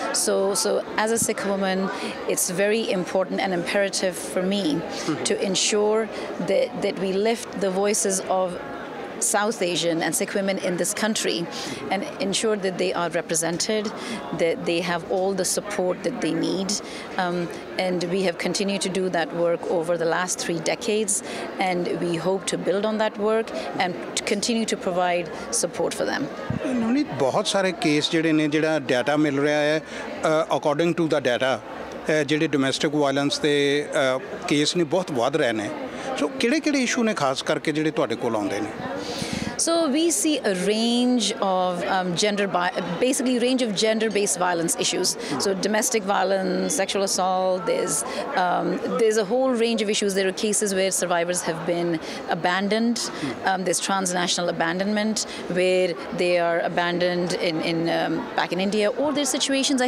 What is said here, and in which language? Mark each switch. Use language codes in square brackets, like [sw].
[en] So as a Sikh woman, it's very important and imperative for me to ensure that we lift the voices of South Asian and Sikh women in this country and ensure that they are represented, that they have all the support that they need, and we have continued to do that work over the last 3 decades, and we hope to build on that work and to continue to provide support for them. [pa] Navneet, ਬਹੁਤ ਸਾਰੇ case ਜਿਹੜੇ ਨੇ, ਜਿਹੜਾ data ਮਿਲ ਰਿਹਾ ਹੈ, according to ਦਾ data, ਜਿਹੜੇ domestic violence ਦੇ case ਨੇ ਬਹੁਤ ਵੱਧ ਰਹੇ ਨੇ। ਸੋ ਕਿਹੜੇ ਇਸ਼ੂ ਨੇ ਖਾਸ ਕਰਕੇ ਜਿਹੜੇ ਤੁਹਾਡੇ ਕੋਲ ਆਉਂਦੇ ਨੇ? [en] So we see a range of gender-based violence issues. So domestic violence, sexual assault. There's a whole range of issues. There are cases where survivors have been abandoned. There's transnational abandonment where they are abandoned back in India. Or there's situations.